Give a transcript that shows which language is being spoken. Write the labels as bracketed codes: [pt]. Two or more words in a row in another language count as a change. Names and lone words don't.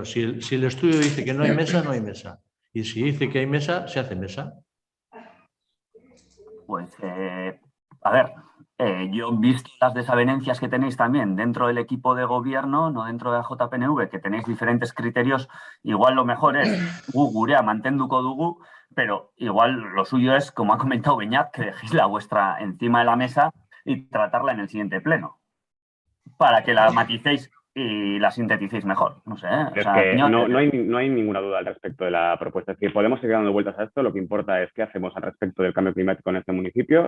[es] Si el estudio dice que no hay mesa, no hay mesa. Y si dice que hay mesa, se hace mesa. Pues, a ver, yo he visto las desavenencias que tenéis también dentro del equipo de gobierno, no dentro de la JPNV, que tenéis diferentes criterios. Igual lo mejor es [eu] gurea mantenduko dugu, [es] pero igual lo suyo es, como ha comentado Beñat, que dejéis la vuestra encima de la mesa y tratarla en el siguiente pleno. para que la maticéis y la sinteticéis mejor. No sé, ¿eh? Es que no hay ninguna duda al respecto de la propuesta. Es que podemos seguir dando vueltas a esto. Lo que importa es qué hacemos al respecto del cambio climático en este municipio.